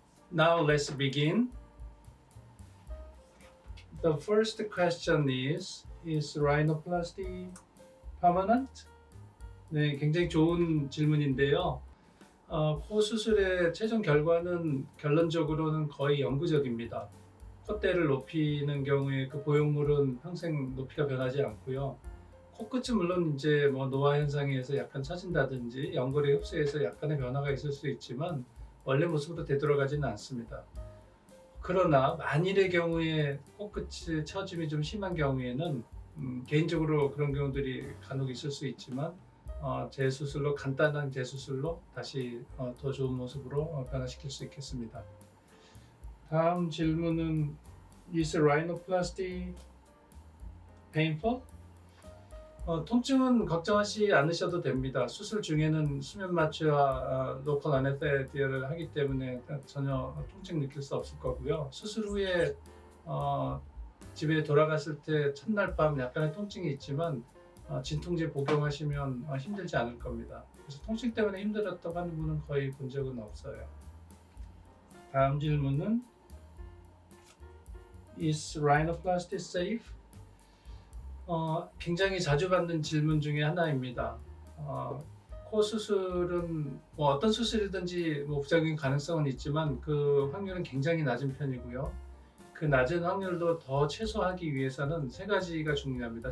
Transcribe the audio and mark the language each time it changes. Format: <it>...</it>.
<en>Now let's begin. The first question is rhinoplasty permanent?</en> <ko>네, 굉장히 좋은 질문인데요. 코 수술의 최종 결과는 결론적으로는 거의 영구적입니다. 콧대를 높이는 경우에 그 보형물은 평생 높이가 변하지 않고요. 코끝은 물론 이제 노화 현상에 의해서 약간 처진다든지 연골의 흡수에서 약간의 변화가 있을 수 있지만 원래 모습으로 되돌아가지는 않습니다. 그러나 만일의 경우에 코끝의 처짐이 좀 심한 경우에는 개인적으로 그런 경우들이 간혹 있을 수 있지만 재수술로 간단한 재수술로 다시 더 좋은 모습으로 변화시킬 수 있겠습니다. 다음 질문은</ko> <en>Is rhinoplasty painful?</en> <ko>통증은 걱정하지 않으셔도 됩니다. 수술 중에는 수면 마취와 로컬 아네스테시아를 하기 때문에 전혀 통증 느낄 수 없을 거고요. 수술 후에 집에 돌아갔을 때 첫날 밤 약간의 통증이 있지만 진통제 복용하시면 힘들지 않을 겁니다. 그래서 통증 때문에 힘들었다고 하는 분은 거의 본 적은 없어요. 다음 질문은</ko> <en>Is rhinoplasty safe?</en> <ko>굉장히 자주 받는 질문 중에 하나입니다. 코 수술은 어떤 수술이든지 부작용 가능성은 있지만 그 확률은 굉장히 낮은 편이고요. 그 낮은 확률도 더 최소화하기 위해서는 세 가지가 중요합니다.</ko>